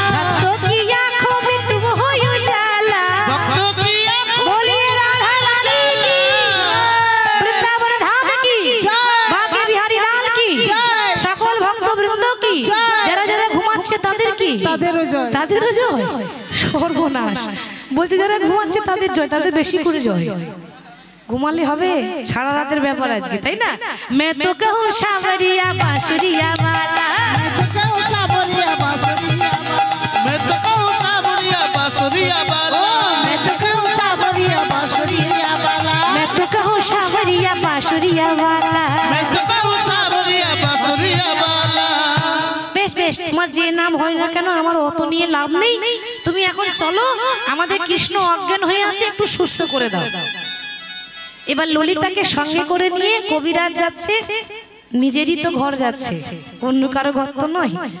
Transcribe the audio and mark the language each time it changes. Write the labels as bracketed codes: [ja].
[hi] भक्तों की आंखों में तुम हो उजाला। भक्तों की आंखों बोलिए राधा रानी की, वृंदावन धाम की, भाग्य बिहारी लाल की, [bn] সকল ভক্ত বৃন্দ কি, যারা যারা ঘুমাচ্ছে তাদের কি, তাদেরও জয়। তাদেরও জয়। সর্বনাশ বলছে যারা ঘুমাচ্ছে তাদের জয়, তাদের বেশি করে জয়। ঘুমালে হবে, সারা রাতের ব্যাপার আজকে, তাই না? [hi] मैं तो कहूँ सावरिया बांसुरिया वाला, तो कहूँ सावरिया बांसुरिया वाला, मैं तो कहूँ सावरिया बांसुरिया वाला, मैं तो कहूँ सावरिया बांसुरिया वाला, मैं तो कहूँ सावरिया बांसुरिया वाला। मैं तो कहूँ सावरिया बांसुरिया वाला। [bn] বেশ বেশ, তোমার যে নাম হয় না কেন আমার অত নিয়ে লাভ নেই। তুমি এখন চলো, আমাদের কৃষ্ণ অজ্ঞান হয়ে আছে, একটু সুস্থ করে দাও। এবার ললিতাকে সঙ্গে করে নিয়ে কবিরাজ যাচ্ছে, নিজেরই তো ঘর যাচ্ছে, অন্য কারো ঘর তো নয়।